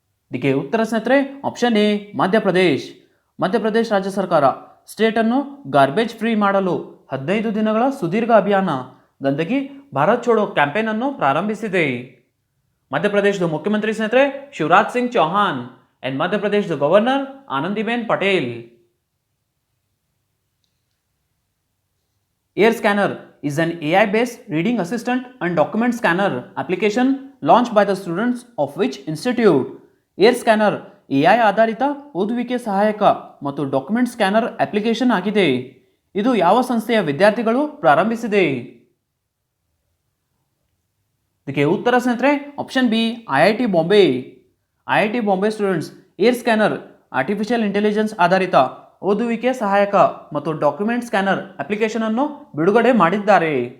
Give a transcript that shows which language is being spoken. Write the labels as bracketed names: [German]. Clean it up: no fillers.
[Kannada] ಇದಕ್ಕೆ ಉತ್ತರ ಸ್ನೇಹಿತರೆ ಆಪ್ಷನ್ ಎ ಮಧ್ಯಪ್ರದೇಶ್. ಮಧ್ಯಪ್ರದೇಶ್ ರಾಜ್ಯ ಸರ್ಕಾರ ಸ್ಟೇಟನ್ನು ಗಾರ್ಬೇಜ್ ಫ್ರೀ ಮಾಡಲು 15 ದಿನಗಳ ಸುದೀರ್ಘ ಅಭಿಯಾನ ಗಂದಗಿ ಭಾರತ್ ಚೋಡೋ ಕ್ಯಾಂಪೇನ್ ಅನ್ನು ಪ್ರಾರಂಭಿಸಿದೆ. ಮಧ್ಯಪ್ರದೇಶದ ಮುಖ್ಯಮಂತ್ರಿ ಸ್ನೇಹಿತರೆ ಶಿವರಾಜ್ ಸಿಂಗ್ ಚೌಹಾನ್ ಅಂಡ್ ಮಧ್ಯಪ್ರದೇಶದ governor Anandiben Patel. [English] Air Scanner is an AI-based reading assistant and document scanner application launched by the students of which institute? [Kannada] Air Scanner AI ಆಧಾರಿತ ಓದುವಿಕೆ ಸಹಾಯಕ ಮತ್ತು ಡಾಕ್ಯುಮೆಂಟ್ ಸ್ಕ್ಯಾನರ್ ಅಪ್ಲಿಕೇಶನ್ ಆಗಿದೆ. ಇದು ಯಾವ ಸಂಸ್ಥೆಯ ವಿದ್ಯಾರ್ಥಿಗಳು ಪ್ರಾರಂಭಿಸಿದೆ? ಇದಕ್ಕೆ ಉತ್ತರ ಸ್ನೇಹಿತರೆ option B IIT Bombay. IIT Bombay students air scanner artificial intelligence ಆಧಾರಿತ ಓದುವಿಕೆ ಸಹಾಯಕ ಮತ್ತು ಡಾಕ್ಯುಮೆಂಟ್ ಸ್ಕ್ಯಾನರ್ ಅಪ್ಲಿಕೇಶನ್ ಅನ್ನು ಬಿಡುಗಡೆ ಮಾಡಿದ್ದಾರೆ.